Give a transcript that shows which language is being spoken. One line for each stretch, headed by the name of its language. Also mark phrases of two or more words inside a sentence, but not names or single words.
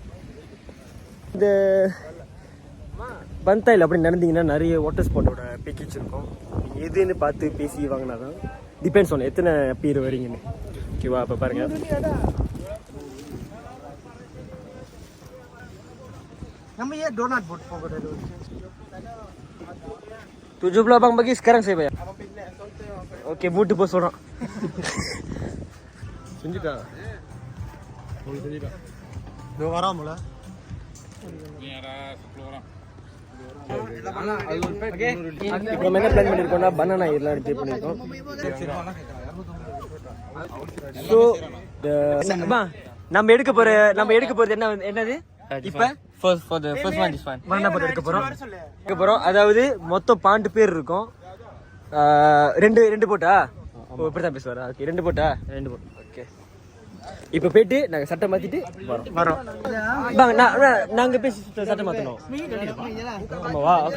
Tamil: இந்த பந்தாயில் அப்படி நடந்தீங்கன்னா நிறைய
English: water sportஓட
Tamil: பேக்கேஜ் இருக்கும். நீங்கள் எதுன்னு பார்த்து பேசி வாங்கினா தான்
English: depends on
Tamil: எத்தனை பேர் வரீங்கன்னு. ஓகேவா? அப்போ பாருங்க. நம்ம ஏன்
English: donut boat
Tamil: போகக்கூடாது?
Malay: 70 bang bagi sekarang saya bayar. Okey, mood bos orang.
Tamil: செஞ்சுட்டா? உங்களுக்கு செஞ்சுட்டா? இதோ வராமல? இப்போ என்ன பிளான் பண்ணிருக்கோம்னா பனானா இதெல்லாம் ட்ரை பண்ணிருக்கோம். ஸோ நம்ம எடுக்க போறது என்னது இப்போ?
English: For the first one, this one. banana boat
Tamil: எடுக்க போறோம். அதாவது மொத்தம் 12 பேர் இருக்கும். ரெண்டு போட்டா? ஓ, இப்படிதான் பேசுவாரா? ஓகே, 2 போட்டா? 2 போட். ஓகே, இப்போ போயிட்டு நாங்க சட்டை மாத்திட்டு வரோம். நாங்க பேசி சட்டை மாத்தணும். ஆமாவா? ஓகே.